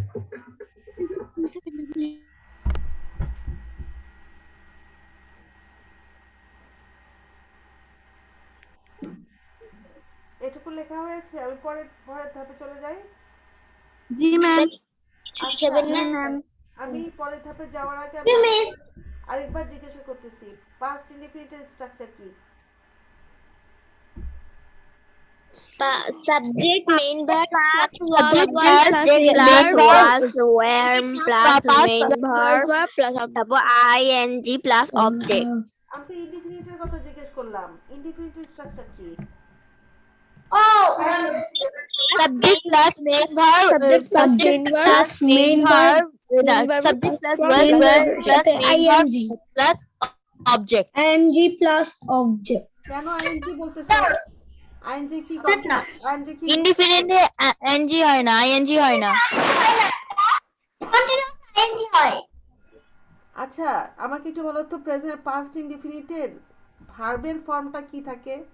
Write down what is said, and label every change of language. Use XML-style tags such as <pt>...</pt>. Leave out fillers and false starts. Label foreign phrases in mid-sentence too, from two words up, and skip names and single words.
<bn>এটুকু লেখা হয়েছে, আমি পরের ধাপে চলে যাই। জি ম্যাম। আচ্ছা, আমি পরের ধাপে যাওয়ার আগে আমি আরেকবার জিজ্ঞাসা করতেছি,</bn> <en>past indefinite</en> <bn>স্ট্রাকচার কি?</bn> <en>Subject, main verb, Subject plus main verb verb plus main verb plus তারপর ing plus object।</en> <bn>আমি তো ইনডিফিনিটের কথা জিজ্ঞেস করলাম, ইনডিফিনিটের স্ট্রাকচার কি?</bn> <en>subject plus main verb subject plus main verb, subject plus main verb verb plus main verb ing, plus object ing plus object.</en> <bn>কেন আইএনজি বলতেছো? আইএনজি কি আইএনজি কি?</bn> <en>indefinite ing</en> <bn>হয় না ing হয় না আচ্ছা, আমাকে একটু বলো তো,</bn> <en>present past indefinite</en> <bn>ভার্বের ফর্মটা কি থাকে?</bn>